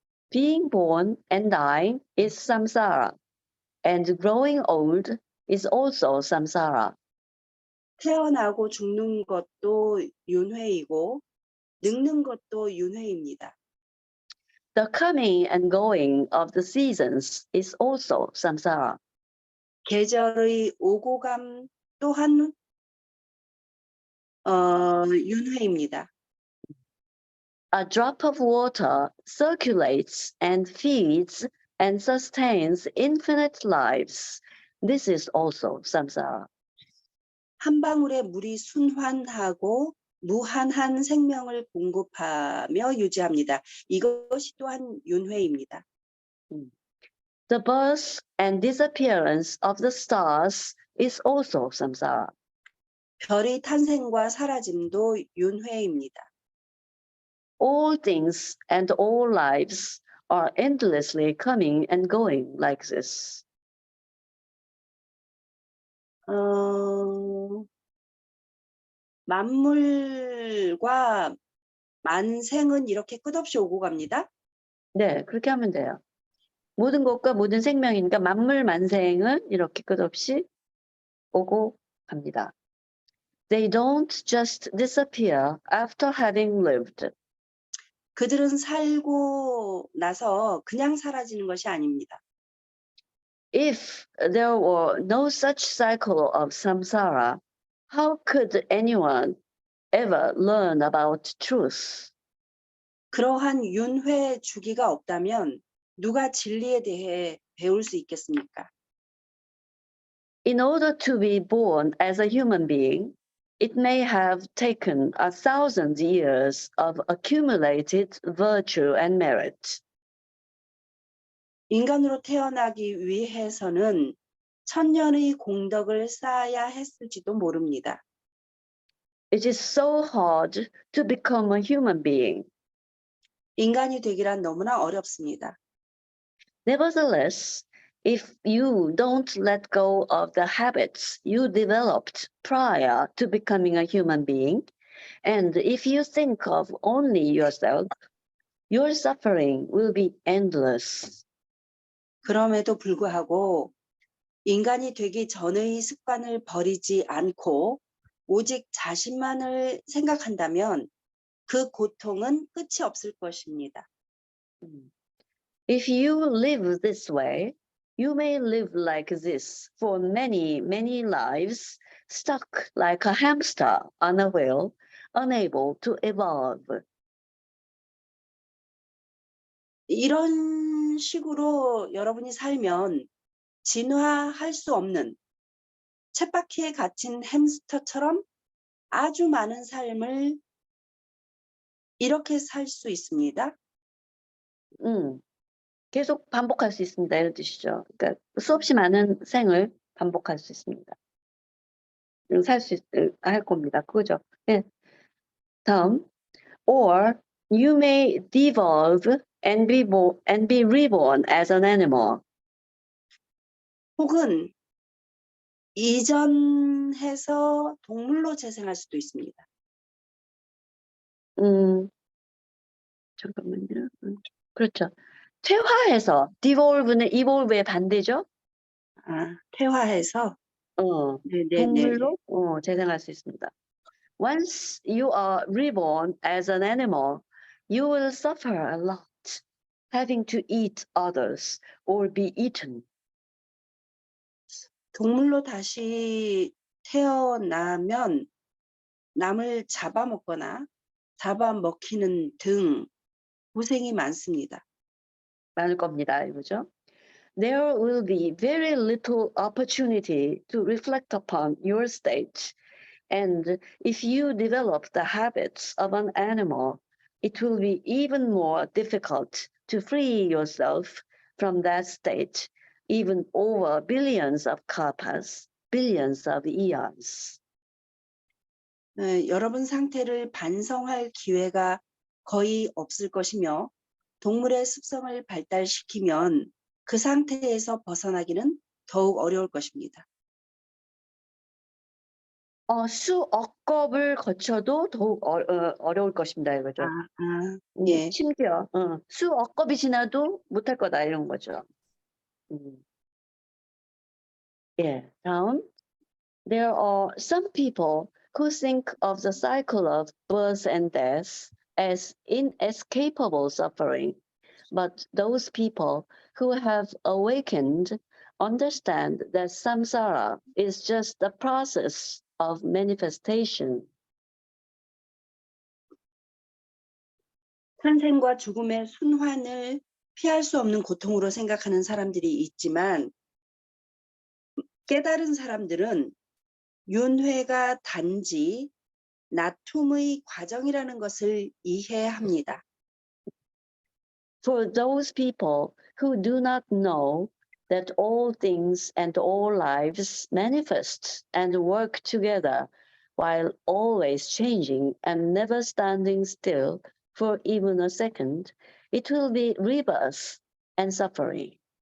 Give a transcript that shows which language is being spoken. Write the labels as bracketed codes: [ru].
[en] Being born and dying is samsara, and growing old is also samsara. [ko] 태어나고 죽는 것도 윤회이고 늙는 것도 윤회입니다. [en] The coming and going of the seasons is also samsara. [ko] 계절의 오고 감 또한 윤회입니다. [en] A drop of water circulates and feeds and sustains infinite lives. This is also samsara. [ko] 한 방울의 물이 순환하고 무한한 생명을 공급하며 유지합니다. 이것이 또한 윤회입니다. 음. [en] The birth and disappearance of the stars is also samsara. [ko] 별의 탄생과 사라짐도 윤회입니다. [en] All things and all lives are endlessly coming and going like this. [ko] 어, 만물과 만생은 이렇게 끝없이 오고 갑니다. 네, 그렇게 하면 돼요. 모든 것과 모든 생명이니까 만물 만생은 이렇게 끝없이 오고 갑니다. [en] They don't just disappear after having lived. [ko] 그들은 살고 나서 그냥 사라지는 것이 아닙니다. [en] If there were no such cycle of samsara, how could anyone ever learn about truth? [ko] 그러한 윤회 주기가 없다면 누가 진리에 대해 배울 수 있겠습니까? [en] In order to be born as a human being, it may have taken 1,000 years of accumulated virtue and merit. [ko] 인간으로 태어나기 위해서는 천년의 공덕을 쌓아야 했을지도 모릅니다. [en] It is so hard to become a human being. [ko] 인간이 되기란 너무나 어렵습니다. [en] Nevertheless, if you don't let go of the habits you developed prior to becoming a human being, and if you think of only yourself, your suffering will be endless. [ko] 그럼에도 불구하고 인간이 되기 전의 습관을 버리지 않고 오직 자신만을 생각한다면 그 고통은 끝이 없을 것입니다. [en] If you live this way, you may live like this for many, many lives, stuck like a hamster on a wheel, unable to evolve. [ko] 이런 식으로 여러분이 살면 진화할 수 없는 쳇바퀴에 갇힌 햄스터처럼 아주 많은 삶을 이렇게 살 수 있습니다. 계속 반복할 수 있습니다. 이런 뜻이죠. 그러니까 수없이 많은 생을 반복할 수 있습니다. 할 겁니다. 그거죠. 예. 다음. [en] Or you may devolve and be reborn as an animal. [ko] 혹은 이전해서 동물로 재생할 수도 있습니다. 잠깐만요. 그렇죠. 퇴화해서 devolve는 evolve의 반대죠. 퇴화해서 네네네. 동물로 재생할 수 있습니다. [en] Once you are reborn as an animal, you will suffer a lot, having to eat others or be eaten. [ko] 동물로 다시 태어나면 남을 잡아먹거나 잡아먹히는 등 고생이 많습니다. 많을 겁니다. 이거죠. [en] There will be very little opportunity to reflect upon your state, and if you develop the habits of an animal, it will be even more difficult to free yourself from that state, even over billions of kalpas, billions of eons. [ko] 여러분 상태를 반성할 기회가 거의 없을 것이며 동물의 습성을 발달시키면 그 상태에서 벗어나기는 더욱 어려울 것입니다. 수억 겁을 거쳐도 더욱 어려울 것입니다. 이거죠. 예. 심지어 수억 겁이 지나도 못할 거다 이런 거죠. 예, 다음. [en] There are some people who think of the cycle of birth and death as inescapable suffering, but those people who have awakened understand that samsara is just the process of manifestation. [ko] 탄생과 죽음의 순환을 피할 수 없는 고통으로 생각하는 사람들이 있지만 깨달은 사람들은 윤회가 단지 나툼의 과정이라는 것을 이해합니다. [en] For those people who do not know that all things and all lives manifest and work together while always changing and never standing still for even a second, it will be rebirth and suffering.